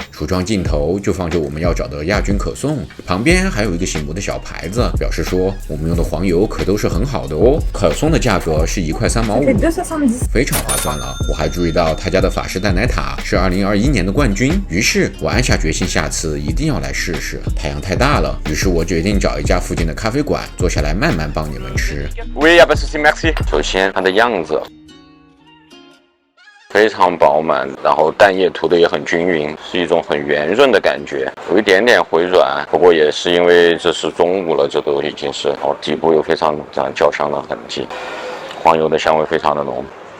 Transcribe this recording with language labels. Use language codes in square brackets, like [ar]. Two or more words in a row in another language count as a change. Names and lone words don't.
[zh] 橱窗尽头就放着我们要找的亚军可颂，旁边还有一个醒目的小牌子，表示说我们用的黄油可都是很好的哦。可颂的价格是1块3毛5，非常划算了。我还注意到他家的法式蛋奶塔是2021年的冠军，于是我暗下决心下次一定要来试试。太阳太大了，于是我决定找一家附近的咖啡馆坐下来慢慢帮你们吃。 [fr] Oui, pas de souci, merci。 [zh] 首先它的样子非常饱满，然后蛋液涂的也很均匀，是一种很圆润的感觉，有一点点回软，不过也是因为这是中午了，这都已经是，底部有非常焦香的痕迹，黄油的香味非常的浓。